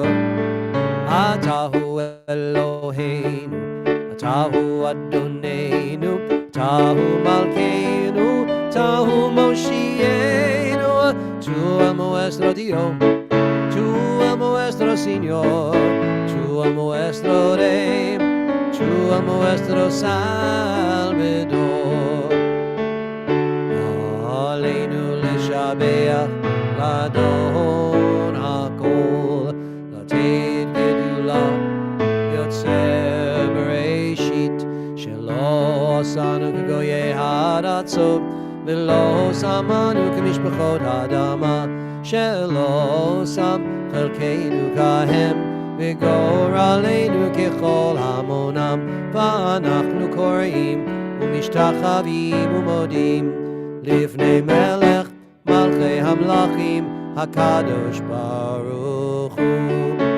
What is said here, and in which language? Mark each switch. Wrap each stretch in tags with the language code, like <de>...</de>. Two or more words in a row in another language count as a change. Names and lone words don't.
<he>אתה הוא אלוהינו, אתה הוא אדונינו, אתה הוא מלכנו, אתה הוא מושיענו,</he> <es>tu el nuestro Dios, tu el nuestro Señor, tu el nuestro Rey, tu el nuestro Salvador.</es> <he>עלינו לשבח לאדון הכל, לתת גדולה יוצר בראשית, שלא עשנו כגויי הארצות, ולא שמנו כמשפחות האדמה, שלא שם חלקנו כהם, וגורלנו ככל המונם, ואנחנו כורעים ומשתחווים ומודים לפני מלך מלכי המלכים הקדוש ברוך הוא.</he>